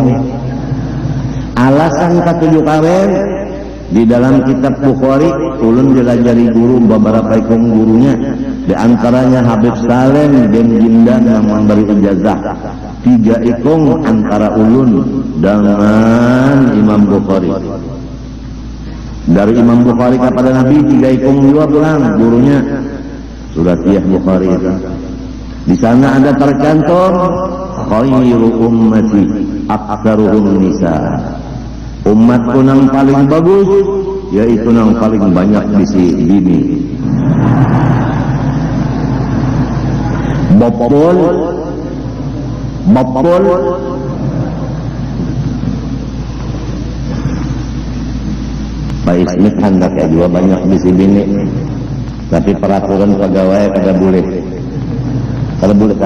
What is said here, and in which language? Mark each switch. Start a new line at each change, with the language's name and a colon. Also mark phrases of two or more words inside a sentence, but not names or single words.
Banjar: Alasan ketujuh kawin di dalam kitab Bukhari, ulun dilajari guru beberapa ikung gurunya, di antaranya Habib Salem bin Jindan yang memberi ijazah. 3 ikung antara ulun dengan Imam Bukhari. Dari Imam Bukhari kepada Nabi 3 ikung juga pulang gurunya Suratiyah Bukhari itu. Di sana ada tercantum
Arabic: khairu ummati aktsaruhum nisa.
Banjar: Umatku yang paling bagus yaitu yang paling banyak bisi bini. Bopol Pak Ismit hendaknya juga banyak bisi bini, tapi peraturan pegawai kada boleh tak?